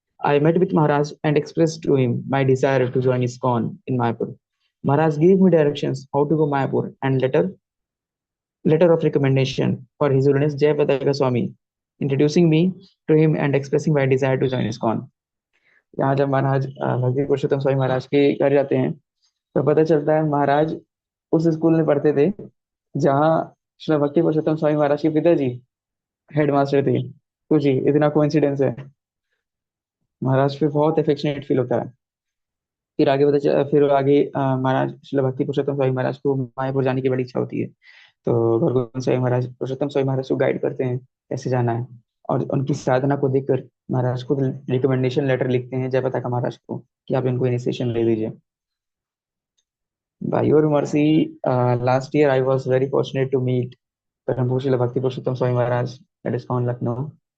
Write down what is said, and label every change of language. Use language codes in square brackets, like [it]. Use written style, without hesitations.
[en] I met with Maharaj and expressed to him my desire to join ISKCON in Mayapur. Maharaj gave me directions how to go Mayapur and letter of recommendation for His Holiness Jayapataka Swami, introducing me to him and expressing my desire to join ISKCON. [hi] यहाँ जब महाराज भक्ति पुरुषोत्तम स्वामी महाराज के घर जाते हैं तो पता चलता है महाराज उस स्कूल में पढ़ते थे जहाँ श्री भक्ति पुरुषोत्तम स्वामी महाराज के पिताजी हेडमास्टर थे। तो जी इतना कोइंसिडेंस है। महाराज पे बहुत अफेक्शनेट फील होता है। फिर आगे महाराज श्री भक्ति पुरुषोत्तम स्वामी महाराज को मायापुर जाने की बड़ी इच्छा होती है। तो गुरु गोविंद स्वामी महाराज पुरुषोत्तम स्वामी महाराज को गाइड करते हैं कैसे जाना है, और उनकी साधना को देखकर महाराज खुद रिकमेंडेशन लेटर लिखते हैं जयपताका महाराज को कि आप इनको इनिशिएशन दे दीजिए। [en] By your mercy, last year I was very fortunate to meet Param Pujya Bhakti Purushottam Swami Maharaj at ISKCON Lucknow.